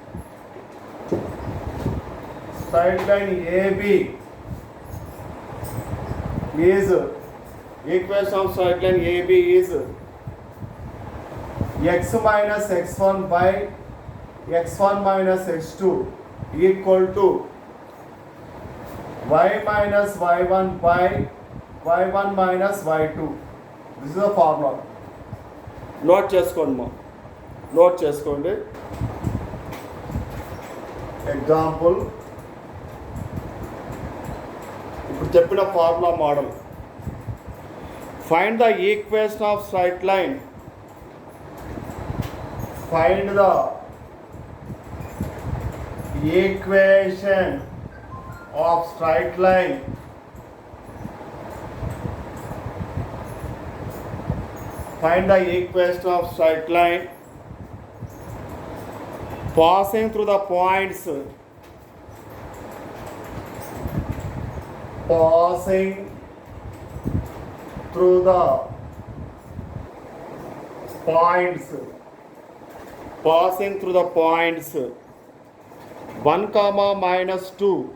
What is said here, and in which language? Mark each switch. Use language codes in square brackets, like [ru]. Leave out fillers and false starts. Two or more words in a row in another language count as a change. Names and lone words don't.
[en] AB is equation of straight line AB is x minus x1 by x1 minus x2 equal to y minus y1 by y1 minus y2. This is the formula. Note చేసుకోండి. [te] Example. ఇప్పుడు చెప్పిన [en] formula model. find the equation of straight line. find the equation of straight line passing through the points passing through the points 1 comma minus 2